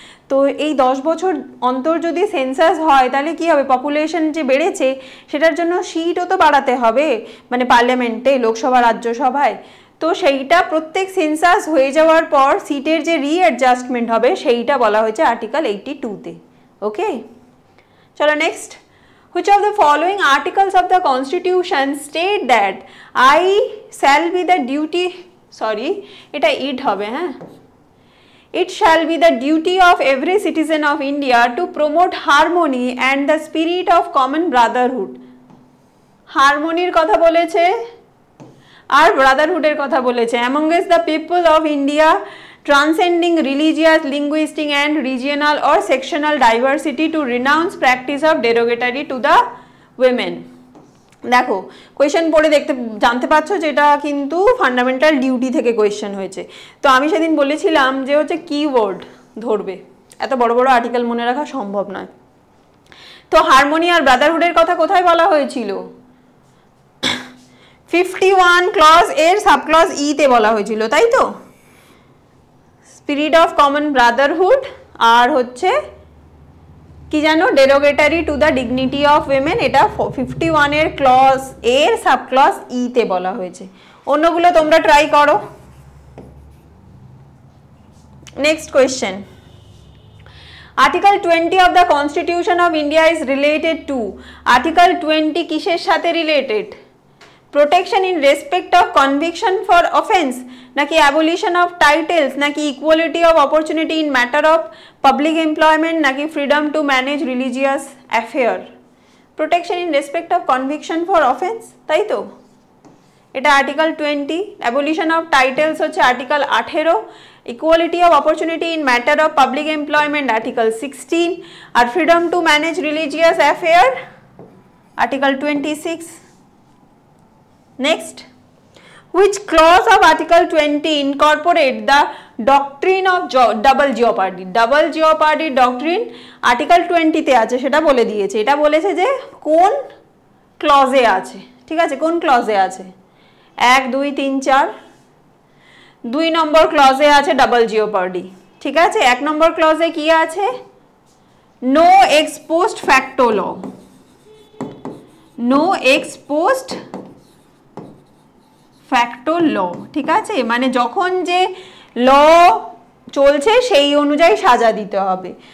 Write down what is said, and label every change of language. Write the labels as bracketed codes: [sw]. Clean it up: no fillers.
[bn] তো এই 10 বছর অন্তর যদি সেন্সাস হয় তাহলে কি হবে? পপুলেশন যে বেড়েছে সেটার জন্য সিটও তো বাড়াতে হবে, মানে পার্লামেন্টে, লোকসভা, রাজ্যসভায়। তো সেইটা প্রত্যেক সেন্সাস হয়ে যাওয়ার পর সিটের যে রিঅ্যাডজাস্টমেন্ট হবে সেইটা বলা হয়েছে আর্টিকেল 82-তে। ওকে, চলো next. [en] Which of the following articles of the Constitution state that I shall be the duty, sorry, [bn] এটা [en] it [bn] হবে, হ্যাঁ, [en] it shall be the duty of every citizen of India to promote harmony and the spirit of common brotherhood. [bn] হারমোনির কথা বলেছে আর ব্রাদারহুডের কথা বলেছে। [en] amongst the people of India transcending religious, linguistic and regional or sectional diversity to renounce practice of derogatory to the women. [bn] দেখো question পড়ে জানতে পারছো যেটা কিন্তু ফান্ডামেন্টাল ডিউটি থেকে কোয়েশ্চেন হয়েছে। তো আমি সেদিন বলেছিলাম যে হচ্ছে কিওয়ার্ড ধরবে, এত বড় বড় আর্টিকেল মনে রাখা সম্ভব নয়। তো হারমোনি আর ব্রাদারহুডের কথা কোথায় বলা হয়েছিল? 51 ক্লজ এর সাবক্লজ ই-তে বলা হয়েছিল, তাই তো? [en] spirit of common brotherhood [bn] আর হচ্ছে কি জানো, [en] derogatory to the dignity of women, [bn] এটা 51 এর ক্লজ এর সাবক্লজ ই-তে বলা হয়েছে। অন্যগুলো তোমরা ট্রাই করো। [en] Next question. Article 20 of the Constitution of India is related to. [bn] Article 20 কিসের সাথে related? [en] Protection in respect of conviction for offence, নাকি abolition of titles, নাকি equality of opportunity in matter of public employment, নাকি freedom to manage religious affair? Protection in respect of conviction for offence, [bn] তাই তো? এটা article 20, [en] abolition of titles হচ্ছে article 18, equality of opportunity in matter of public employment article 16, আর freedom to manage religious affair article 26. Next, which clause of article 20 incorporate the doctrine of double jeopardy? [bn] Double jeopardy doctrine article 20 তে আছে, সেটা বলে দিয়েছে। এটা বলেছে যে কোন ক্লজে আছে, ঠিক আছে, কোন ক্লজে আছে? 1 2 3 4, 2 নম্বর ক্লজে আছে ডাবল জিওপার্ডি, ঠিক আছে। 1 নম্বর ক্লজে কি আছে? নো এক্স পোস্ট ফ্যাক্টো ল, নো এক্স পোস্ট ফ্যাক্টো ল, ঠিক আছে, মানে যখন যে ল চলছে সেই অনুযায়ী সাজা দিতে হবে।